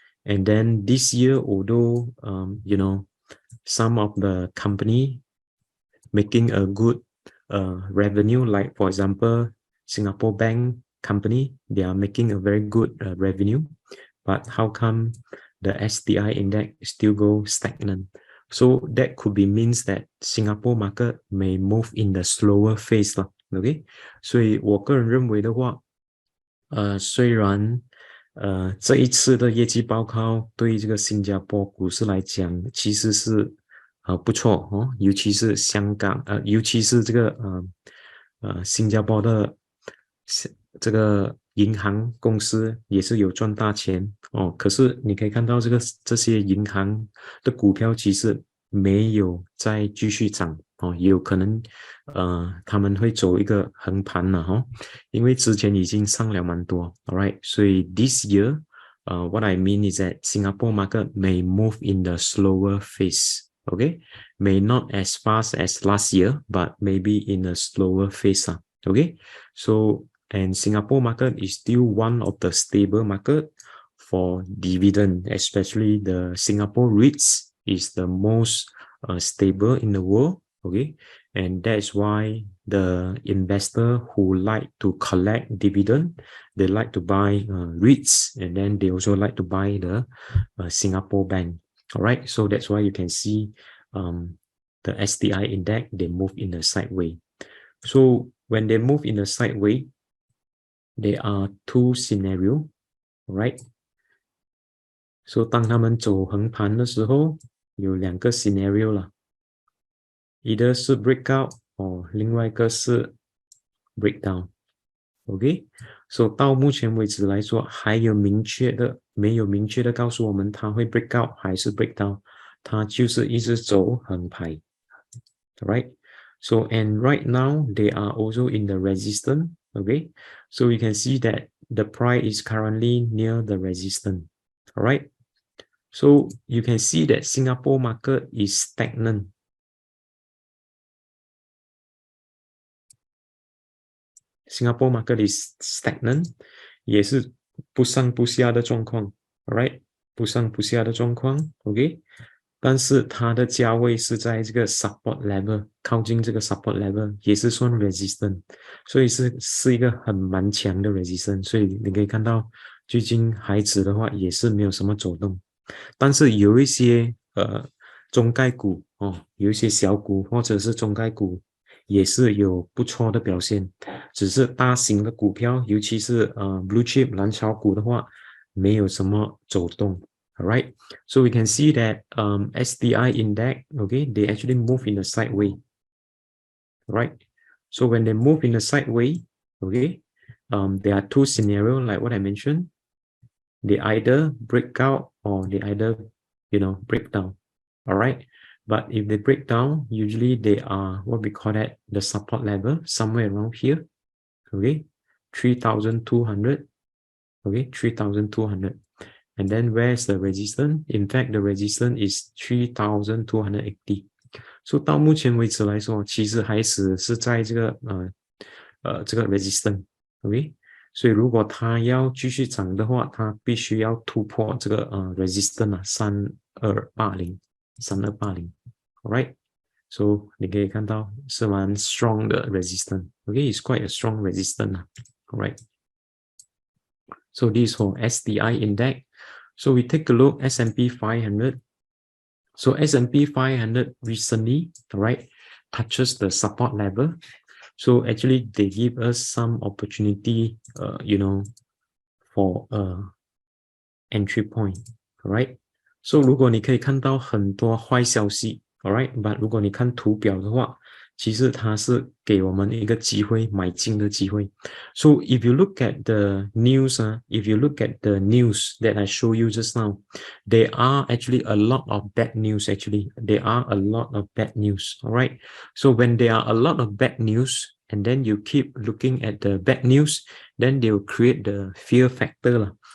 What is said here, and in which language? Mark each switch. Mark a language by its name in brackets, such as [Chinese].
[English] And then this year, although, you know, some of the company making a good revenue, like for example, Singapore Bank company, they are making a very good revenue, but how come the STI index still go stagnant? So that could be means that Singapore market may move in the slower phase 了 ，OK？ [Chinese] 所以我个人认为的话，虽然这一次的业绩报告对这个新加坡股市来讲其实是不错哦，尤其是香港尤其是这个新加坡的这个银行公司也是有赚大钱哦。可是你可以看到这些银行的股票其实没有再继续涨哦，也有可能他们会走一个横盘了哈，因为之前已经上了蛮多 ，alright， 所以 [English] this year what I mean is that Singapore market may move in the slower phase. Okay, may not as fast as last year, but maybe in a slower phase. Okay, so and Singapore market is still one of the stable market for dividend, especially the Singapore REITs is the most stable in the world. Okay, and that's why the investor who like to collect dividend, they like to buy REITs, and then they also like to buy the Singapore bank. All right, so that's why you can see the STI index, they move in a sideways. So when they move in a sideways, there are two scenarios, right? [Chinese] So 当他们走横盘的时候，有两个 scenario 了 ，either 是 breakout 或另外一个是 breakdown。 OK， so 到目前为止来说，还有没有明确的告诉我们它会 break out 还是 break down， 它就是一直走横排 ，right？ [English] So and right now they are also in the resistance. Okay, so you can see that the price is currently near the resistance. All right, so you can see that Singapore market is stagnant. Singapore market is stagnant， [Chinese] 也是不上不下的状况 ，alright， 不上不下的状况 ，OK， 但是它的价位是在这个 support level， 靠近这个 support level， 也是算 resistant， 所以是一个蛮强的 resistant， 所以你可以看到最近海指的话也是没有什么走动，但是有一些中概股哦，有一些小股或者是中概股。也是有不错的表现，只是大型的股票，尤其是blue chip 蓝筹股的话，没有什么走动。 [English] Alright, so we can see that STI index, okay, they actually move in a sideways. Right, so when they move in a sideways, okay, there are two scenarios like what I mentioned. They either break out or they either, you know, break down. Alright. But if they break down, usually they are what we call that the support level, somewhere around here. Okay, 3,200. Okay, 3,200. And then where's the resistance? In fact, the resistance is 3,280. [Chinese] So 到目前为止来说，其实还是在这个这个 resistance。 OK， 所以如果它要继续涨的话，它必须要突破这个resistance 3280。 [English] 3280 ，alright， so [Chinese] 你可以看到是蛮 [English] strong 的 resistance， okay， it's quite a strong resistance， alright。 So this for STI index. So we take a look S&P 500. So S&P 500 recently, alright, touches the support level. So actually they give us some opportunity, for entry point, alright? [Chinese] So 如果你可以看到很多坏消息 alright, but 如果你看图表的话，其实它是给我们一个机会买进的机会。 [English] So if you look at the news, if you look at the news that I show you just now, there are actually a lot of bad news. Actually, there are a lot of bad news. Alright. So when there are a lot of bad news, and then you keep looking at the bad news, then they will create the fear factor.